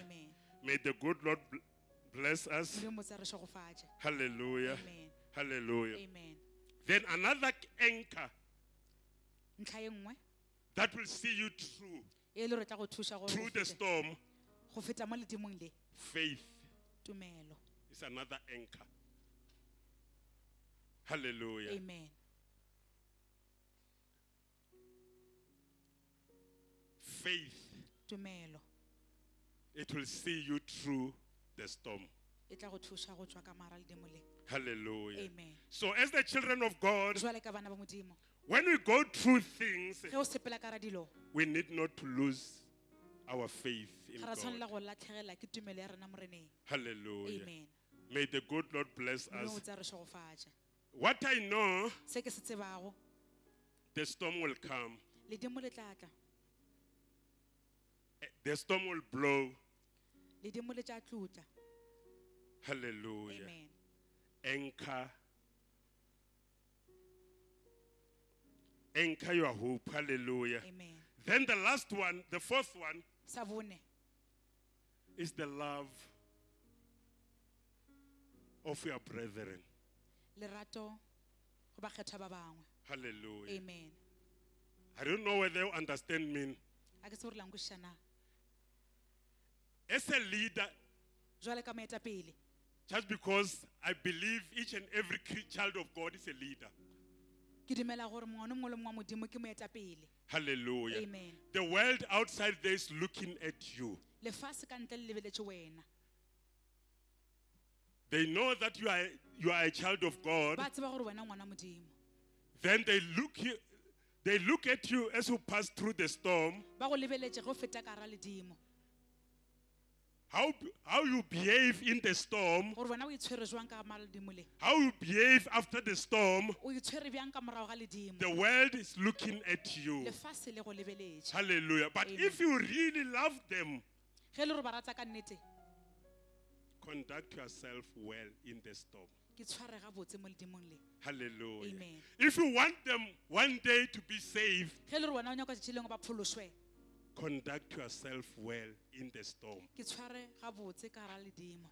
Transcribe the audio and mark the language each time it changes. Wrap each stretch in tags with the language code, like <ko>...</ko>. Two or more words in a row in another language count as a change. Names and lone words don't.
<en>Amen. May the good Lord bless us.</en> <nso>Modimo tsa re šogofatše.</nso> <en>Hallelujah. Amen. Hallelujah. Amen. Then another anchor</en> <nso>Ntlha e nngwe</nso> <en>that will see you through</en> <nso>e le gore tla go thuša gore</nso> <en>through the storm.</en> <nso>go feta mo ledimong le</nso> <en>Faith</en> <nso>tumelo.</nso> <en>is another anchor. Hallelujah. Amen. Faith,</en> <nso>Tumelo</nso> <en>it will see you through the storm.</en> <nso>e tla go thuša go tswa ka mara ledimo le.</nso> <en>Hallelujah. Amen. So as the children of God,</en> <nso>Jwale ka bana ba modimo</nso> <en>when we go through things,</en> <nso>ge o sepela ka ra dilo</nso> <en>we need not to lose our faith in God. Hallelujah. Amen. May the good Lord bless us. What I know, the storm will come. The storm will blow. Hallelujah. Amen. Anchor your hope. Hallelujah. Amen. Then the last one, the fourth one, Savune. is the love of your brethren.</en> <nso>Lerato go bakgetha ba bangwe.</nso> <en>Hallelujah. Amen. I don't know whether you understand me.</en> <nso>A ke se gore la nkwešiša na.</nso> <en>As a leader,</en> <nso>Jwale ka moetapele,</nso> <en>just because I believe each and every child of God is a leader.</en> <nso>ke dumela gore mongwe le mongwe le mongwe wa Modimo ke moetapele.</nso> <en>Hallelujah. Amen. The world outside there is looking at you.</en> <nso>Lefatshe ka ntle le lebeletse wena.</nso> <en>They know that you are a child of God.</en> <nso>Ba tseba gore wena ngwana Modimo.</nso> <en>Then they look at you as you pass through the storm.</en> <nso>Ba go lebeletse go feta ka hara ledimo.</nso> <en>How you behave in the storm.</en> <nso>Gore wena o itshwere jwang ka mara ledimo le.</nso> <en>How you behave after the storm.</en> <nso>O itshwere bjang ka morago ga ledimo.</nso> <en>The world is looking at you.</en> <nso>Lefatshe le go lebeletse.</nso> <en>Hallelujah. But Amen. if you really love them,</en> <nso>Ge le re ba rata ka nnete,</nso> <en>conduct yourself well in the storm.</en> <nso>ke tshware gabotse mo ledimong le.</nso> <en>Hallelujah. Amen. If you want them one day to be saved,</en> <nso>Ge le re wena o nyaka tšatši lengwe ba phološwe,</nso> <en>conduct yourself well in the storm.</en> <nso>ke tshware gabotse ka hara ledimo.</nso>